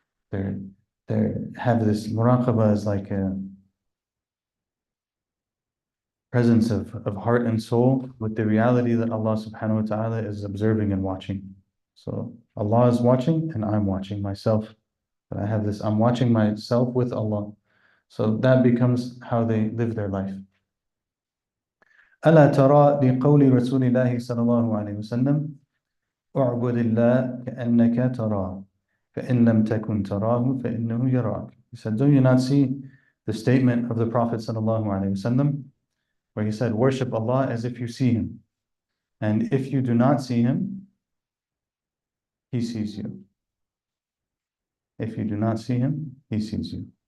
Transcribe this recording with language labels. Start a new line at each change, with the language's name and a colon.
English: They have this muraqabah as like a presence of heart and soul with the reality that Allah subhanahu wa ta'ala is observing and watching. So Allah is watching and I'm watching myself But I have this, I'm watching myself with Allah. So that becomes how they live their life.
Arabic: ألا ترى لقول رسول الله صلى الله عليه وسلم اعبد الله كأنك تراه فإن لم تكن تراه فإنه يراك.
English: He said, do you not see the statement of the Prophet
Arabic: صلى الله عليه وسلم
English: where he said, worship Allah as if you see him. And if you do not see him, he sees you. If you do not see him, he sees you.